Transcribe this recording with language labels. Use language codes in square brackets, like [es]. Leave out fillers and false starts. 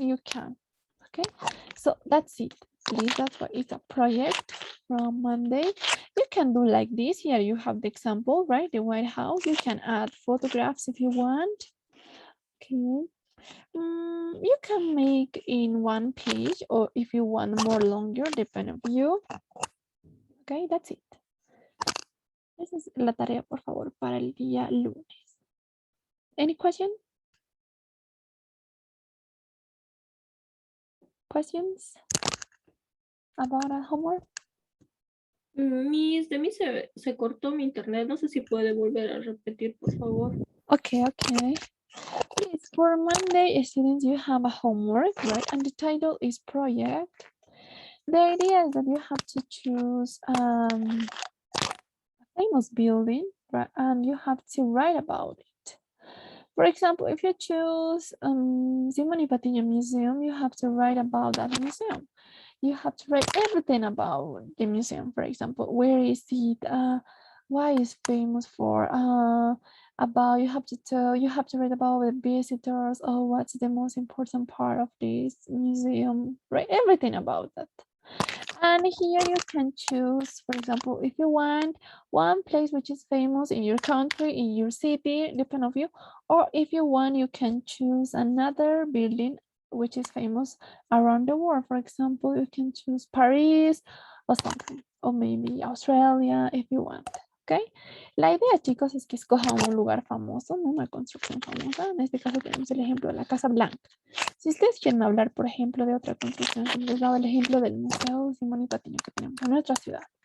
[en] You can, okay? So that's it. Please, that's why it's a project from Monday. You can do like this. Here you have the example, right? The White House. You can add photographs if you want. Okay. You can make in one page, or if you want more longer, depending on you. Okay, that's it. [es] Esa es la tarea, por favor, para el día lunes. [en] Any question? Questions about our homework? [es] De mí se cortó mi internet. No sé si puede volver a repetir, por favor. [en] Okay. Yes, for Monday, students, you have a homework, right? And the title is project. The idea is that you have to choose a famous building, right? And you have to write about it. For example, if you choose Simón y Patiño Museum, you have to write about that museum. You have to write everything about the museum. For example, where is it? Why is famous for? About you have to write about the visitors. Oh, what's the most important part of this museum? Right, everything about that. And here you can choose, for example, if you want one place which is famous in your country, in your city, depend on you, or if you want, you can choose another building which is famous around the world. For example, you can choose Paris or something, or maybe Australia if you want. ¿Ok? [es] La idea, chicos, es que escojan un lugar famoso, ¿no? Una construcción famosa. En este caso tenemos el ejemplo de la Casa Blanca. Si ustedes quieren hablar, por ejemplo, de otra construcción, como les daba el ejemplo del Museo Simón y Patiño que tenemos en nuestra ciudad.